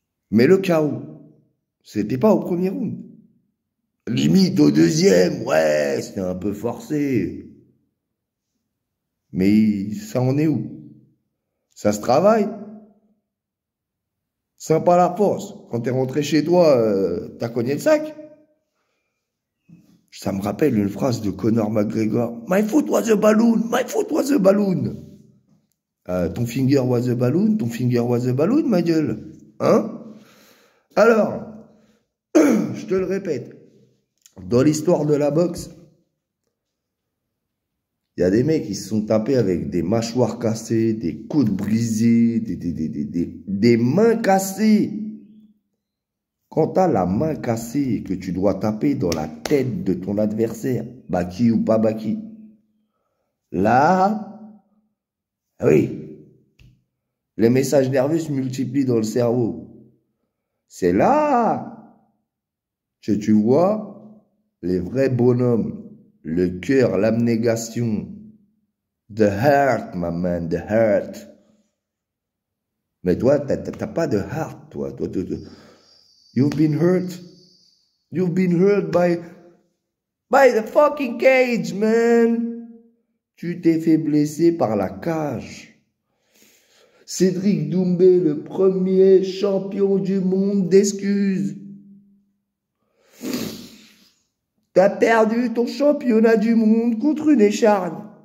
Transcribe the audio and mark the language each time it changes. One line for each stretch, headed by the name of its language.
French: Mais le chaos, c'était pas au premier round. Limite au deuxième, ouais, c'était un peu forcé. Mais ça en est où? Ça se travaille. Sympa la force. Quand t'es rentré chez toi, t'as cogné le sac. Ça me rappelle une phrase de Conor McGregor.
English: My foot was a balloon, my foot was a balloon. Ton finger was a balloon, ton finger was a balloon,
French: ma gueule. Hein? Alors, je te le répète, dans l'histoire de la boxe, il y a des mecs qui se sont tapés avec des mâchoires cassées, des côtes brisées, des mains cassées. Quand tu as la main cassée et que tu dois taper dans la tête de ton adversaire, Baki ou pas Baki, là, oui, les messages nerveux se multiplient dans le cerveau. C'est là que tu vois les vrais bonhommes, le cœur, l'abnégation.
English: The heart, my man, the heart.
French: Mais toi, t'as pas de heart, toi.
English: You've been hurt. You've been hurt by the fucking cage, man.
French: Tu t'es fait blesser par la cage. Cédric Doumbé, le premier champion du monde d'excuses. T'as perdu ton championnat du monde contre une échargne.